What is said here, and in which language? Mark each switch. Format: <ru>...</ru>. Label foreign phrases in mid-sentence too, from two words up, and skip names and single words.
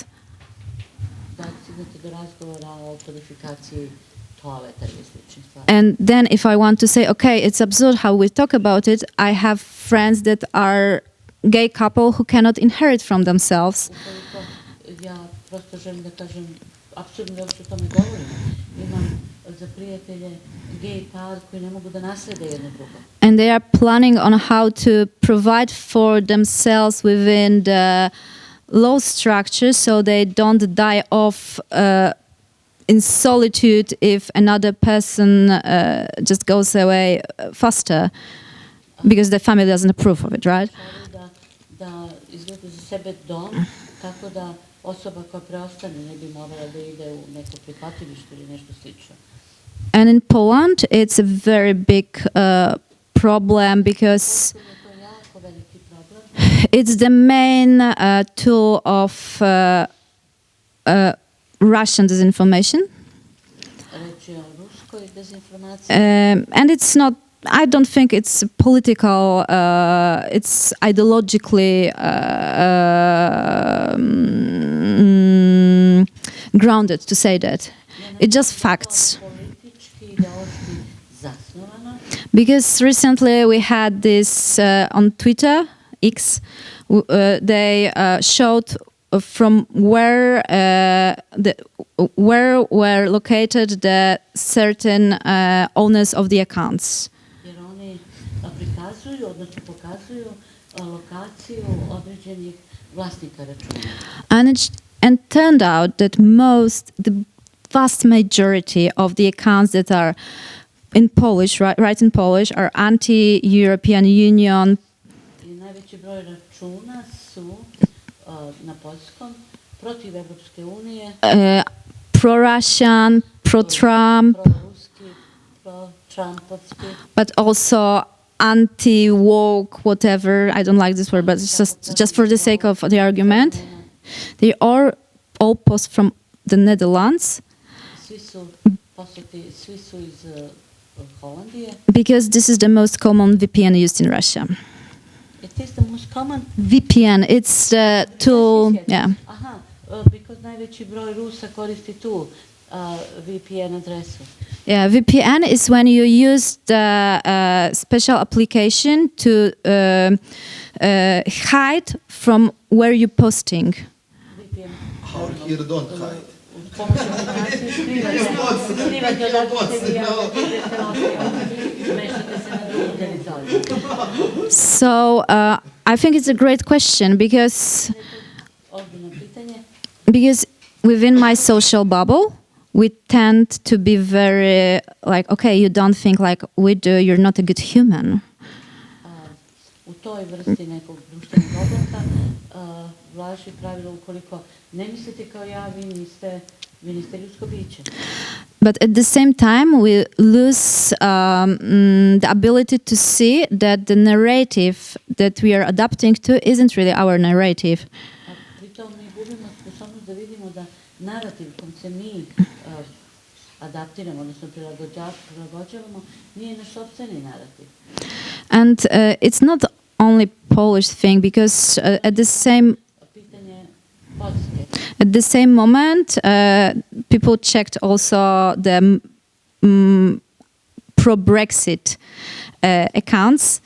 <sr>da stignete do razgovora o kodifikaciji toaleta ili sličnih stvari.</sr> <en>and then if I want to say, okay, it's absurd how we talk about it, I have friends that are gay couple who cannot inherit from themselves.</en> <sr>Ukoliko ja prosto želim da kažem, apsurdno da uopšte o tome govorim. Imam za prijatelje gej par koji ne mogu da naslede jedno drugo.</sr> <en>And they are planning on how to provide for themselves within the law structure so they don't die off in solitude if another person just goes away faster because the family doesn't approve of it, right?</en> <sr>Žele da izgrade za sebe dom, tako da osoba koja preostane ne bi morala da ide u neko prihvatilište ili nešto slično.</sr> <en>And in Poland, it's a very big problem because</en> <sr>To je jako veliki problem.</sr> <en>it's the main tool of Russian disinformation.</en> <sr>Reč je o ruskoj dezinformaciji.</sr> <en>And it's not, I don't think it's political, it's ideologically grounded to say that. It's just facts.</en> <sr>Politički, ideološki zasnovano.</sr> <en>Because recently we had this on Twitter, X, they showed from where were located the certain owners of the accounts.</en> <sr>Jer oni prikazuju, odnosno pokazuju lokaciju određenih vlasnika računa.</sr> <en>And turned out that the vast majority of the accounts that are in Polish, right in Polish, are anti-European Union.</en> <sr>I najveći broj računa su na poljskom protiv Evropske unije,</sr> <en>Pro-Russian, pro-Trump,</en> <sr>pro-ruski, pro-trumpovski,</sr> <en>but also anti-woke, whatever. I don't like this word, but it's just for the sake of the argument. They are all post from the Netherlands</en> <sr>svi su posjeti, svi su iz Holandije.</sr> <en>because this is the most common VPN used in Russia. It is the most common. VPN, it's the tool, yeah.</en> <sr>Aha, because najveći broj Rusa koristi tu VPN adresu.</sr> <en>Yeah, VPN is when you use the special application to hide from where you're posting. VPN. Here don't hide.</en> <sr>Uz pomoć aplikacije skrivate odakle ste vi javljate smeštate se na drugu teritoriju.</sr> <en>So I think it's a great question because</en> <sr>Ozbiljno pitanje.</sr> <en>within my social bubble, we tend to be very like, okay, you don't think like we do, you're not a good human.</en> <sr>U toj vrsti nekog društvenog oblaka važi pravilo ukoliko ne mislite kao ja, vi niste ljudsko biće.</sr> <en>But at the same time, we lose the ability to see that the narrative that we are adapting to isn't really our narrative.</en> <sr>A pritom mi gubimo sposobnost da vidimo da narativ kom se mi adaptiramo, odnosno prilagođavamo, nije naš sopstveni narativ.</sr> <en>And it's not only Polish thing because at the same</en> <sr>Pitanje Poljske.</sr> <en>At the same moment, people checked also the pro-Brexit accounts.</en>